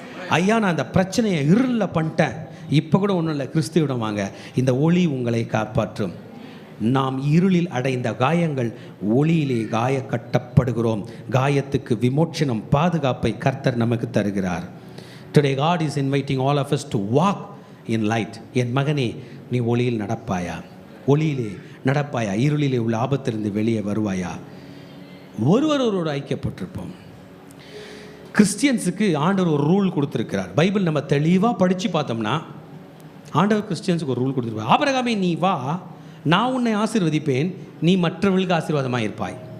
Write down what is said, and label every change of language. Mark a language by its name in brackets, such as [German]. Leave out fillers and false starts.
[Tamil] ஐயா நான் அந்த பிரச்சனையை இருளில் பண்ணிட்டேன், இப்போ கூட ஒன்றும் இல்லை, கிறிஸ்துவிடம் வாங்க, இந்த ஒளி உங்களை காப்பாற்றும். நாம் இருளில் அடைந்த காயங்கள் ஒளியிலே காய கட்டப்படுகிறோம். காயத்துக்கு விமோச்சனம், பாதுகாப்பை கர்த்தர் நமக்கு தருகிறார். [English] Today God is inviting all of us to walk in light. [Tamil] என் மகனே, நீ ஒளியில் நடப்பாயா? ஒளியிலே நடப்பாயா? இருளிலே உள்ள ஆபத்திலிருந்து வெளியே வருவாயா? ஒருவரோடு ஐக்கியப்பட்டிருப்போம். கிறிஸ்டியன்ஸுக்கு ஆண்டவர் ஒரு ரூல் கொடுத்துருக்கிறார். பைபிள் நம்ம தெளிவாக படித்து பார்த்தோம்னா ஆண்டவர் கிறிஸ்டியன்ஸுக்கு ஒரு ரூல் கொடுத்துருப்பார். ஆபிரகாமே நீ வா, நான் உன்னை ஆசீர்வதிப்பேன், நீ மற்றவர்களுக்கு ஆசீர்வாதமாக இருப்பாய்.